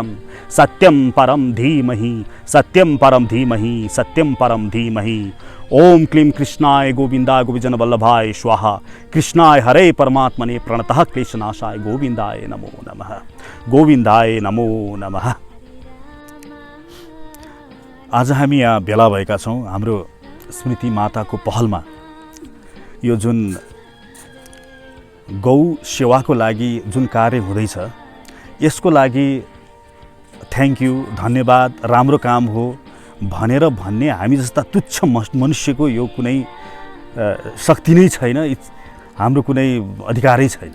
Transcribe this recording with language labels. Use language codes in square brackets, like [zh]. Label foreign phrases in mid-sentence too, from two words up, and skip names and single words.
[sa] सत्यं परं धीमहि सत्यं परं धीमहि सत्यं परं धीमहि। ओम क्लीं कृष्णाय गोविंदाय गोविजनवल्लभाय स्वाहा। कृष्णाय हरे परमात्मने प्रणतः क्लेशनाशाय गोविंदाय नमो नमः। गोविंदाय नमो नमः। [ne] आज हामी यहाँ भेला भएका छौँ हाम्रो स्मृति माताको पहलमा। यो जुन गौ सेवाको लागि जुन कार्य हुँदैछ यसको लागि [en] Thank you [ne] धन्यवाद राम्रो काम हो भनेर भन्ने हामी जस्ता तुच्छ मनुष्यको यो कुनै शक्ति नै छैन, हाम्रो कुनै अधिकारै छैन।